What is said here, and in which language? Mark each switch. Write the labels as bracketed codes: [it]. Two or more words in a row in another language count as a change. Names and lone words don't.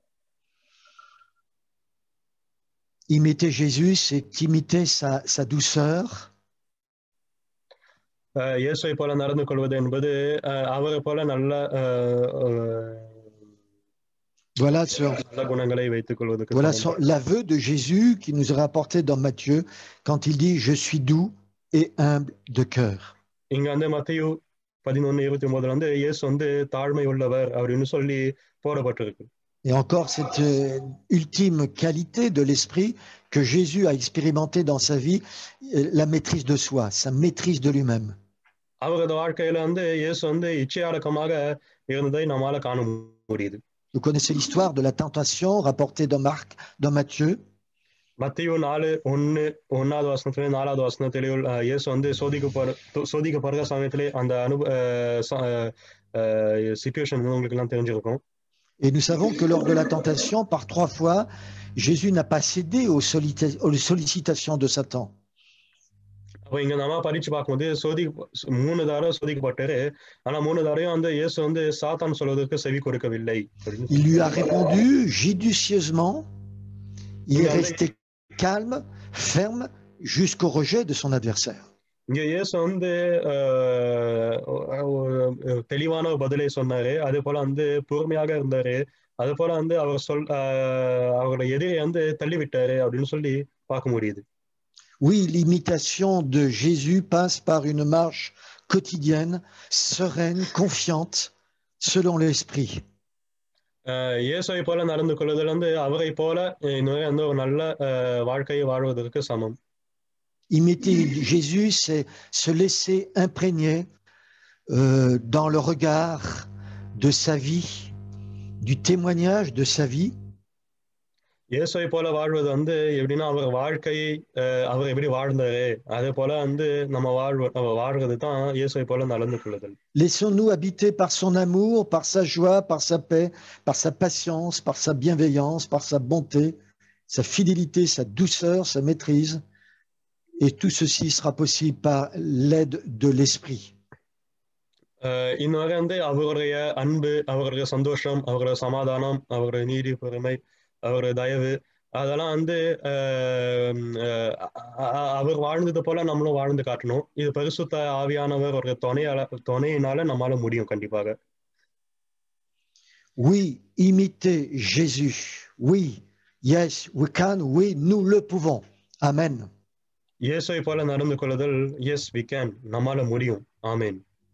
[fr] Imiter Jésus, c'est imiter sa douceur. [ta] இயேசுவை போல நடந்து கொள்வது என்பது அவரை போல நல்ல Voilà குணங்களை வைத்துக் கொள்வதற்கு. [fr] Voilà l'aveu de Jésus qui nous est rapporté dans Matthieu quand il dit « Je suis doux et humble de cœur ». [ta] இங்க மத்தேயு 11:29 இயேசு தாழ்மை உள்ளவர் அப்படின்னு சொல்லி போடப்பட்டிருக்கு. [fr] Et encore cette ultime qualité de l'esprit que Jésus a expérimenté dans sa vie, la maîtrise de soi, sa maîtrise de lui-même. [ta] அவரது வாழ்க்கையில இயேசு இச்சையடக்கமாக இருந்ததை நம்மால காண முடியுது. [fr] Vous connaissez l'histoire de la tentation rapportée dans Matthieu. [ta] மத்தேயு 4:1 வசனத்திலே 4வது வசனத்திலே இயேசு சோதிக்கப்படுற சமயத்திலே அந்த சிச்சுவேஷன் உங்களுக்கு எல்லாம் தெரிஞ்சிருக்கும். [fr] Et nous savons que lors de la tentation, par 3 fois, Jésus n'a pas cédé aux sollicitations de Satan. [ta] அப்ப இங்க நம்ம படிச்சு பார்க்கும்போது 3 தடவை சோதிக்கப்பட்டாரு, ஆனா 3 தடவையும் இயேசு சாத்தான் சொல்வதற்கு செவி கொடுக்கவில்லை. [fr] Il lui a répondu judicieusement. Il est resté calme, ferme, jusqu'au rejet de son adversaire. [ta] இங்க இயேசு தெளிவான பதிலை சொன்னாரு, அதே போல பொறுமையாக இருந்தாரு, அதே போல அவரோட எதிரை தள்ளிவிட்டாரு அப்படின்னு சொல்லி பார்க்க முடியுது. [fr] Oui, l'imitation de Jésus passe par une marche quotidienne, sereine, confiante, selon l'esprit. [ta] இயேசுவை போல நடந்து கொள்ளுதல் அவரை போல ஒரு நல்ல வாழ்க்கையை வாழ்வதற்கு சமம். [fr] Imiter Jésus, c'est se laisser imprégner dans le regard de sa vie, du témoignage de sa vie. [ta] இயேசுவை போல வாழ்வது எப்படின்னா அவர் வாழ்க்கையை அவர் எப்படி வாழ்ந்தாரு அதே போல நம்ம வாழ்றது தான் இயேசுவை போல நடந்து கொள்ளுதல். [fr] Laissons-nous habiter par son amour, par sa joie, par sa paix, par sa patience, par sa bienveillance, par sa bonté, sa fidélité, sa douceur, sa maîtrise. Et tout ceci sera possible par l'aide de l'esprit. [ta] இன்னொரு அவருடைய அன்பு, அவருடைய சந்தோஷம், அவருடைய சமாதானம், அவருடைய நீதி, பொறுமை, அவருடைய தயவு, அதெல்லாம் அவர் வாழ்ந்தது போல நம்மளும் வாழ்ந்து காட்டணும். இது பரிசுத்த ஆவியானவர் ஒரு துணையினால நம்மால முடியும் கண்டிப்பாக. [fr] Oui, imiter Jésus. Oui, [en] yes, we can. [fr] Oui, nous le pouvons. Amen. [ta] இயேசுவை போல நடந்து கொள்ளுதல், [en] yes we can, [ta] நம்மால முடியும். ஆமென்.